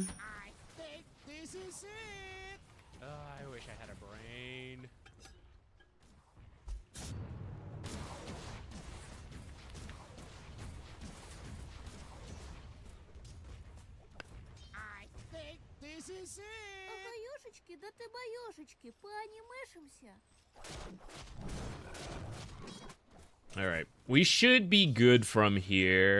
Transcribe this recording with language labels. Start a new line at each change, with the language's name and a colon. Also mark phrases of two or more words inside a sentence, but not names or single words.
English: I think this is it. I wish I had a brain. I think this is it. Боёшечки, да ты боёшечки, поанимешимся. All right, we should be good from here.